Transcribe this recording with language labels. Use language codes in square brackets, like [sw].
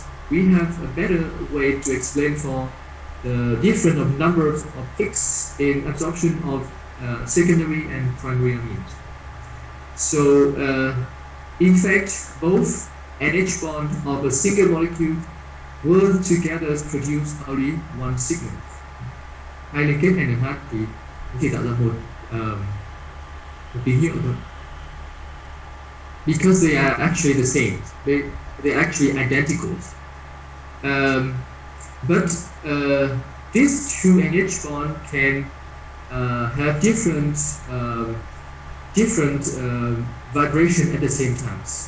[en] We have a better way to explain for the different of numbers of peaks in absorption of secondary and primary amines. So in fact, both NH bond of a single molecule will together produce only one signal. [vi] Hai liên kết NH thì tạo ra một tín hiệu thôi. [en] Because they are actually the same. They're actually identical. But these two NH bond can have different vibration at the same time.